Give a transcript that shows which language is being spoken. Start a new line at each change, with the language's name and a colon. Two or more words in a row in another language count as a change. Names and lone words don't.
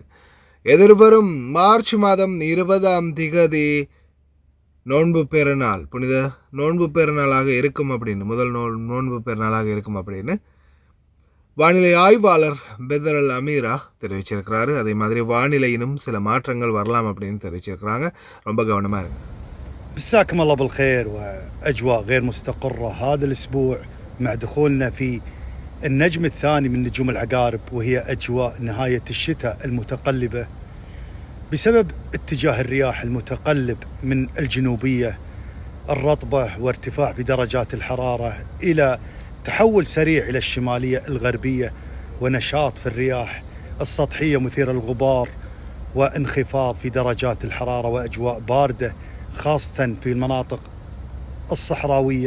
Tamil: எதிர்வரும் மார்ச் மாதம் 20ஆம் திகதி நோன்பு பெருநாள், புனித நோன்பு பெருநாளாக இருக்கும் அப்படின்னு, முதல் நோன்பு பெருநாளாக இருக்கும் அப்படின்னு வானிலை ஆய்வாளர் பெதர் அல் அமீரா தெரிவிச்சிருக்கிறாரு. அதே மாதிரி வானிலையிலும் சில மாற்றங்கள் வரலாம் அப்படின்னு தெரிவிச்சிருக்கிறாங்க. ரொம்ப கவனமாக இருக்கு.
Arabic: مساكم الله بالخير وأجواء غير مستقرة هذا الأسبوع مع دخولنا في النجم الثاني من نجوم العقارب، وهي أجواء نهاية الشتاء المتقلبة بسبب اتجاه الرياح المتقلب من الجنوبية الرطبة وارتفاع في درجات الحرارة إلى تحول سريع إلى الشمالية الغربية ونشاط في الرياح السطحية مثيرة للغبار وانخفاض في درجات الحرارة وأجواء باردة خاصة في المناطق الصحراوية.